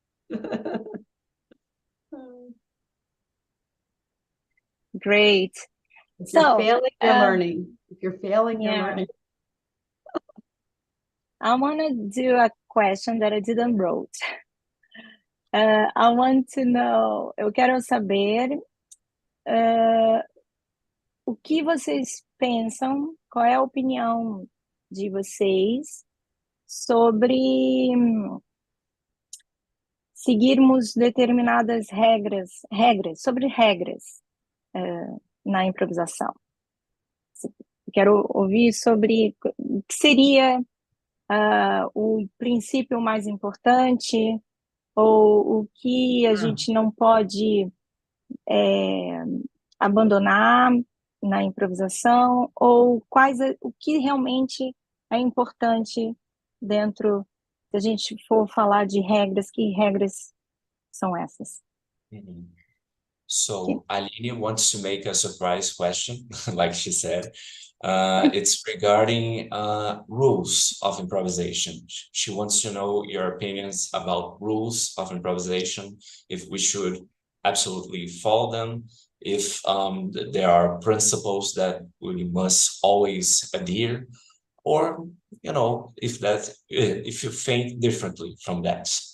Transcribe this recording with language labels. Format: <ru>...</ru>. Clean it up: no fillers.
<en>more. Great. If you're failing, you're um, learning. If you're failing, you're yeah. learning. I want to do a question that I didn't wrote. I want to know,</en> <pt>eu quero saber o que vocês pensam, qual é a opinião de vocês sobre seguirmos determinadas sobre regras na improvisação. Quero ouvir sobre o que seria o princípio mais importante, ou o que a gente não pode abandonar na improvisação, ou o que realmente é importante dentro, se a gente for falar de regras, que regras são essas?</pt> <en>So Aline wants to make a surprise question, like she said. It's regarding rules of improvisation. She wants to know your opinions about rules of improvisation, if we should absolutely follow them, if there are principles that we must always adhere, or, you know, if you think differently from that.</en>